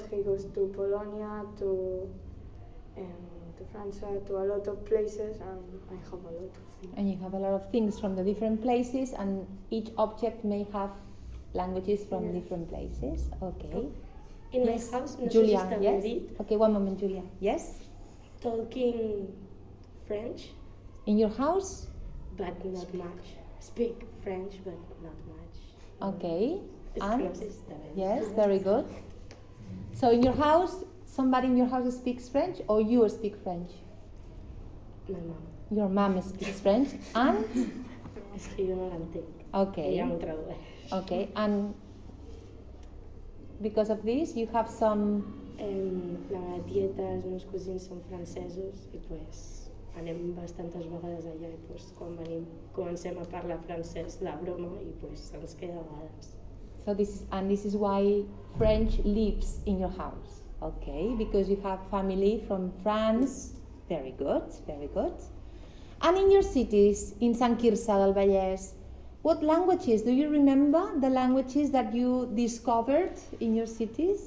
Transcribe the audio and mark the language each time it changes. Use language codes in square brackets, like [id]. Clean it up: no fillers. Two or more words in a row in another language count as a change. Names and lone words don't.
[en] He goes to Polonia, to France, to a lot of places, and I have a lot of things. And you have a lot of things from the different places, and each object may have languages from Yes. different places. Okay. In Yes. my house, [ca] no sé si Julia, està [en] yes? [ca] ben dit, [en] Okay, one moment, Julia. Yes? talking French, In your house? but not much. Speak French, but not much. Okay. [ca] És [en] And? [ca] que no sé si està ben dit. [en] Yes, very good. So in your house, somebody in your house speaks French or you speak French? My mom. Your mom speaks French and? [ca] És que jo no l'entenc. [en] Okay. [ca] Ella m'ho tradueix. [en] Okay, and because of this you have some... [ca] La meva tieta, els meus cosins són francesos i pues, anem bastantes vegades allà i pues, quan venim comencem a parlar francès, la broma, i pues, ens queda a vegades. [en] So this is why French lives in your house. Okay, because you have family from France. Very good, very good. And in your cities, in Sant Quirze del Vallès, what languages, do you remember the languages that you discovered in your cities?